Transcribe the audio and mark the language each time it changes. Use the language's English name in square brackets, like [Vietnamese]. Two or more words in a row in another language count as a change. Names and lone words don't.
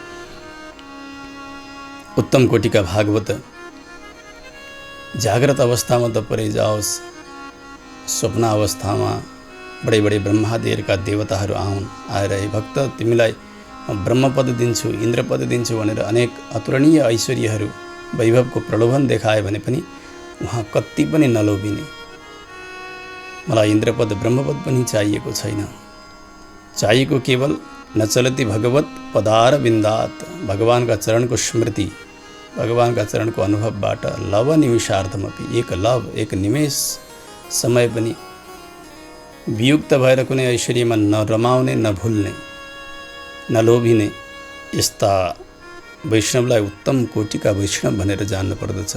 [Nepali] उत्तम कोटिका भागवत जागृत अवस्थामा त परै जाओस्, स्वप्न अवस्थामा बडे बडे ब्रह्मादिका देवताहरू आएर हे भक्त तिमीलाई ब्रह्मपद दिन्छु, इन्द्रपद दिन्छु भनेर अनेक अतुलनीय ऐश्वर्यहरू, वैभवको प्रलोभन देखाए भने पनि उहाँ कति पनि नलोभिने। मलाई इन्द्रपद ब्रह्मपद पनि चाहिएको छैन, चाहिएको केवल [Sanskrit] न चलति भगवत पदार बिन्दात, [Nepali] भगवानका चरणको स्मृति, भगवानका चरणको अनुभवबाट [Sanskrit] लव निमिषार्धमपि, [Nepali] एक लव, एक निमेष समय पनि वियुक्त भएर कुनै ऐश्वर्यमा नरमाउने, नभुल्ने, नलोभिने यस्ता वैष्णवलाई उत्तम कोटिका वैष्णव भनेर जान्नु पर्दछ।